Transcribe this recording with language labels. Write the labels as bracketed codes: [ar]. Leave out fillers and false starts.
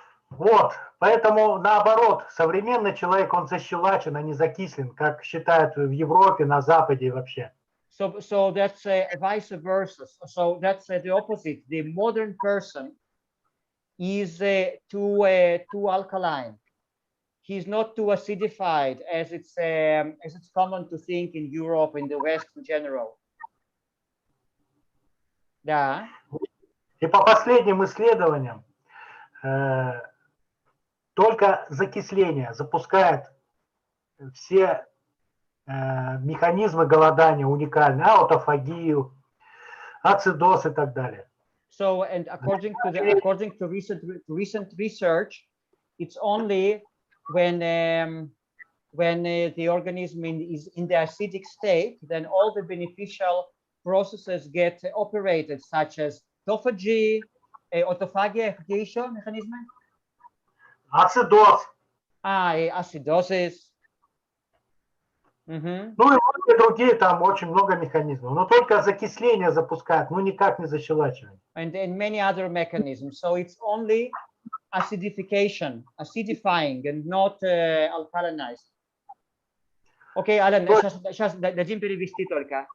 [ru] Вот, поэтому наоборот, современный человек, он защелачен, а не закислен, как считают в Европе, на Западе и вообще. [en] So that's vice versa. So that's the opposite. The modern person is too alkaline. He's not too acidified as it's common to think in Europe, in the West in general. [ru] Да. И по последним исследованиям только закисление запускает все механизмы голодания уникальные, аутофагию, ацидоз и так далее. [en] So, and according to recent research, it's only when the organism is in the acidic state, then all the beneficial processes get operated, such as autophagy, autophagia, [ru] какие еще механизмы? Ацидоз. [en] Acidosis. [ru] Ну и многие другие, там очень много механизмов. Но только закисление запускает, но никак не защелачивание. [en] And many other mechanisms. So it's only acidifying and not alkalinized. [ru] Okay, Alan, сейчас дадим перевести только.